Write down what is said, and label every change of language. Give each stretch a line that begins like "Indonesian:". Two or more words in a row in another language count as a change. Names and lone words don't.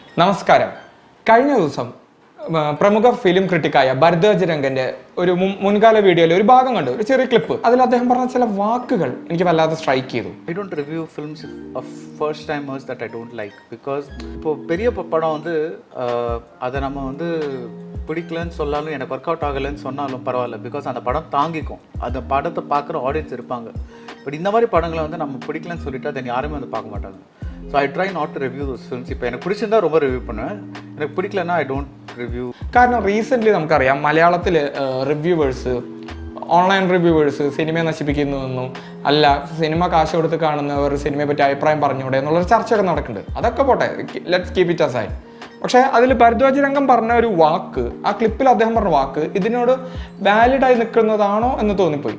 Malayalam: നമസ്കാരം. കഴിഞ്ഞ ദിവസം പ്രമുഖ ഫിലിം ക്രിട്ടിക്കായ ഭരദ്വാജ് രംഗന്റെ ഒരു മുൻകാല വീഡിയോയിൽ ഒരു ഭാഗം കണ്ടു, ഒരു ചെറിയ ക്ലിപ്പ്. അതിൽ അദ്ദേഹം പറഞ്ഞ ചില വാക്കുകൾ എനിക്ക് വല്ലാതെ സ്ട്രൈക്ക് ചെയ്തു.
English: I don't review films of first timers that I don't like because
Tamil: இப்போ பெரிய படம் வந்து அதை நம்ம வந்து பிடிக்கலன்னு சொன்னாலும் எனக்கு
English: work out
Tamil: ஆகலைன்னு சொன்னாலும் பரவாயில்ல, பிகாஸ் அந்த படம் தாங்கிக்கும், அந்த படத்தை பார்க்குற ஆடியன்ஸ் இருப்பாங்க. பட் இந்த மாதிரி படங்களை வந்து நம்ம பிடிக்கலன்னு சொல்லிட்டு அதை யாருமே வந்து பார்க்க மாட்டாங்க.
English: So I try not to review those films.
Tamil: இப்போ எனக்கு பிடிச்சிருந்தா ரொம்ப ரிவ்யூ பண்ணுவேன், எனக்கு பிடிக்கலன்னா
English: I don't review.
Malayalam: കാരണം റീസെൻ്റ്ലി നമുക്കറിയാം മലയാളത്തിൽ റിവ്യൂവേഴ്സ്,
English: online reviewers
Malayalam: സിനിമയെ നശിപ്പിക്കുന്നുവെന്നും അല്ല സിനിമ കാശ് കൊടുത്ത് കാണുന്നവർ സിനിമയെ പറ്റി അഭിപ്രായം പറഞ്ഞൂടെ എന്നുള്ളൊരു ചർച്ചയൊക്കെ നടക്കുന്നുണ്ട്. അതൊക്കെ പോട്ടെ,
English: let's keep it aside.
Malayalam: പക്ഷേ അതിൽ ഭരദ്വാജ് രംഗം പറഞ്ഞ ഒരു വാക്ക്, ആ ക്ലിപ്പിൽ അദ്ദേഹം പറഞ്ഞ വാക്ക് ഇതിനോട് വാലിഡായി നിൽക്കുന്നതാണോ എന്ന് തോന്നിപ്പോയി.